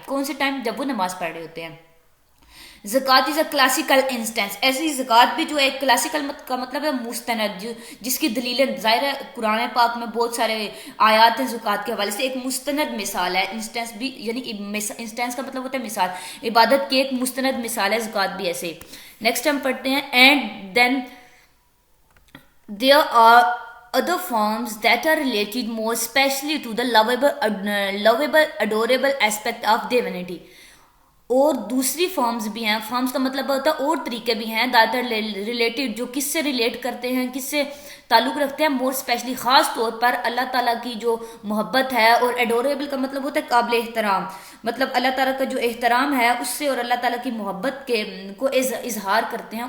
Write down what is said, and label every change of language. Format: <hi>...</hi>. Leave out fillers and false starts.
<ur>کون سے ٹائم؟ جب وہ نماز پڑھ رہے ہوتے ہیں. زکوٰۃ از اے کلاسیکل انسٹنس، ایسی زکوٰۃ بھی جو ایک کلاسیکل کا مطلب ہے مستند، جس کی دلیلیں ظاہر ہے قرآن پاک میں بہت سارے آیات ہیں زکوٰۃ کے حوالے سے، ایک مستند مثال ہے. انسٹنس بھی یعنی انسٹنس کا مطلب ہوتا ہے مثال، عبادت کی ایک مستند مثال ہے زکوٰۃ بھی ایسے. نیکسٹ ہم پڑھتے ہیں and then</ur> <en>there are other forms that are related more especially to the lovable adorable aspect of divinity.</en> <ur>اور دوسری فارمز بھی ہیں، فارمز کا مطلب ہوتا ہے اور طریقے بھی ہیں دیٹ آر ریلیٹڈ، جو کس سے ریلیٹ کرتے ہیں، کس سے تعلق رکھتے ہیں، مور اسپیشلی خاص طور پر اللہ تعالیٰ کی جو محبت ہے. اور ایڈوریبل کا مطلب ہوتا ہے قابل احترام، مطلب اللہ تعالیٰ کا جو احترام ہے اس سے اور اللہ تعالیٰ کی محبت کو اظہار کرتے ہیں.</ur>